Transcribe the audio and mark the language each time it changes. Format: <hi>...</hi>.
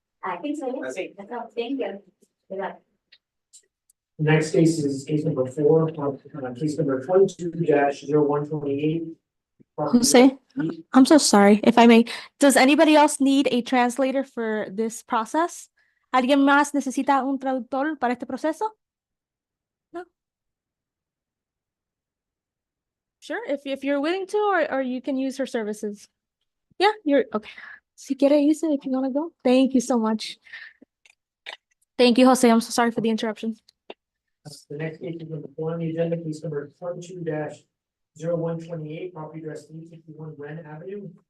<en>I think so, yes. That's all, thank you. Good luck. Next case is case number 4, case number 22-0128. Jose? I'm so sorry, if I may. Does anybody else need a translator for this process?</en> <es>¿Alguien más necesita un traductor para este proceso?</es> <en>No? Sure, if you're willing to, or you can use her services. Yeah, you're okay.</en> <es>Si quiere irse,</es> <en>if you wanna go. Thank you so much. Thank you, Jose. I'm so sorry for the interruption. The next case is number 4 on the agenda, case number 22-0128, property address 351 Wren Avenue.</en>